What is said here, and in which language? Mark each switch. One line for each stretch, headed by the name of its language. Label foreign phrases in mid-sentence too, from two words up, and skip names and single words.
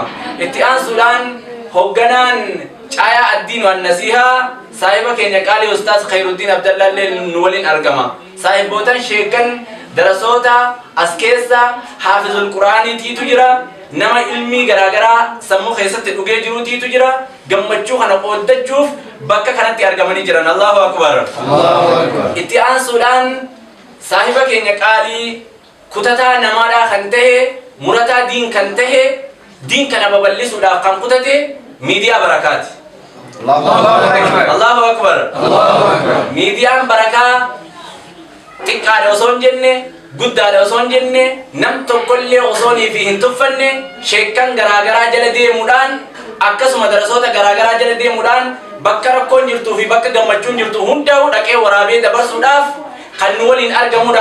Oromo: Itti aansuudhaan hoogganaan caayaa addiin waan nasihaa saahiba keenya qaalii Ustaaz Khairuddin Abdallah illee nu waliin argama. Saahibootan sheekan darasoota as keessa haafizul quraaniitiitu jira. Nama ilmii garaagaraa sammuu keessatti dhugee jiruutiitu jira. Gammachuu kana qooddachuuf bakka kanatti argamanii jiran.
Arabic: الله أكبر، الله أكبر.
Oromo: Itti aansuudhaan saahiba keenya qaalii kutataa namaadhaa kan tahe murataa diin kan tahe diin kana babal'isuudhaaf kan kutate miidiyaa barakaati.
Arabic: الله أكبر، الله أكبر، الله أكبر.
Oromo: Miidiyaan barakaa xiqqaadha osoo hin jenne guddaadha osoo hin jenne nam tokkollee osoonii fi hin tuffanne sheekan garaagaraa jala deemuudhaan akkasuma darasoota garaagaraa jala deemuudhaan bakka rakkoon jirtuu fi bakka gammachuun jirtu hundaa'u dhaqee waraabee dabarsuudhaaf kan nu waliin argamudha.